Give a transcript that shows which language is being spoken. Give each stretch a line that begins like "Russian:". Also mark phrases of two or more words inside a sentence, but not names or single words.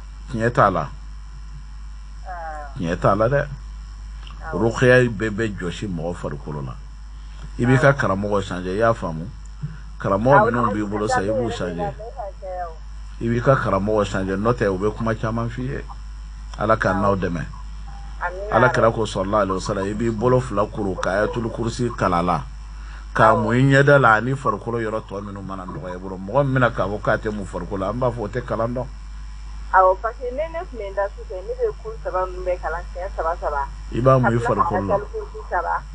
Bambara: tiɲɛ t'a la dɛ ruqya bɛɛ bɛ jɔsi mɔgɔ farikolo la i b'i ka karamɔgɔ changer i y'a faamu karamɔgɔ minnu b'i bolo sa i b'u changer i b'i ka karamɔgɔ changer n'o tɛ u bɛ kuma caman f'i ye ala ka n'aw dɛmɛ ala kira ko
Arabic: صلى الله عليه وسلم
Bambara: i b'i bolo fila kuru ka ayatul kursi kalala ka mu i ɲɛda la ani farikolo yɔrɔ tɔ minnu mana nɔgɔya i bolo mɔgɔ min bɛna k'a fɔ k'a tɛ mun farikolo la an b'a fɔ o tɛ kalan dɔn awɔ
French: parce que
Bambara: ne tun bɛ n da su fɛ ne bɛ kuru saba ninnu bɛɛ kalan siɲɛ saba i b'a mu i farikolo la